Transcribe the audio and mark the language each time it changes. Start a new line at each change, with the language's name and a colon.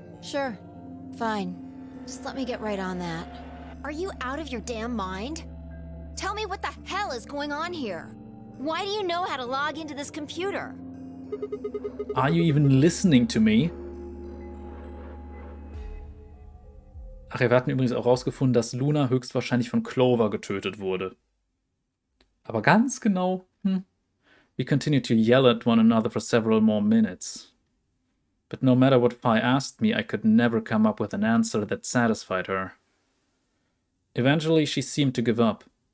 English: Sure. Fine. Just let me get right on that. Are you out of your damn mind? Tell me what the hell is going on here? Why do you know how to log into this computer? Are you even listening to me?
German: Ach, wir hatten übrigens auch rausgefunden, dass Luna höchstwahrscheinlich von Clover getötet wurde. Aber ganz genau,
English: We continued to yell at one another for several more minutes. But no matter what Phi asked me, I could never come up with an answer that satisfied her. Eventually, she seemed to give up.